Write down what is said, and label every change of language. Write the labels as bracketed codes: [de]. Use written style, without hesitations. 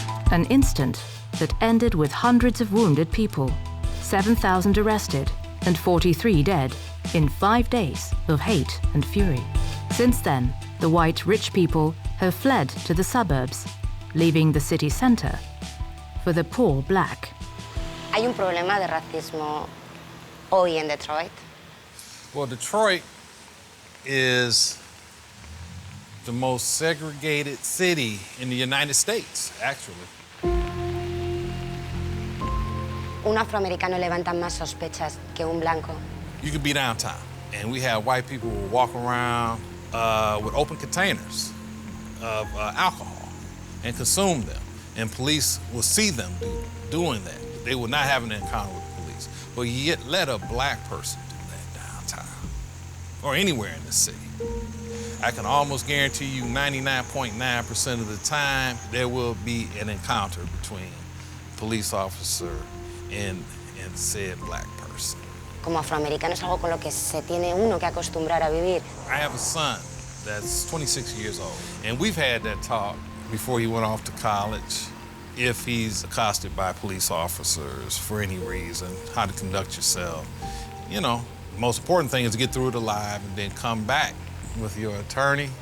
[en] An instant that ended with hundreds of wounded people, 7,000 arrested, and 43 dead in 5 days of hate and fury. Since then, the white rich people have fled to the suburbs, leaving the city center for the poor black. [es] Hay un problema de racismo hoy en Detroit. [en] Well, Detroit is the most segregated city in the United States, actually. [es] Un afroamericano levanta más sospechas que un blanco. [en] You could be downtown, and we have white people who walk around with open containers of alcohol and consume them, and police will see them doing that. They will not have an encounter with the police, but yet let a black person do that downtown or anywhere in the city. I can almost guarantee you 99.9% of the time there will be an encounter between police officer and said black person. [es] Como afroamericano es algo con lo que se tiene uno que acostumbrar a vivir. [en] I have a son that's 26 years old, and we've had that talk before he went off to college. If he's accosted by police officers for any reason, how to conduct yourself. You know, the most important thing is to get through it alive and then come back with your attorney.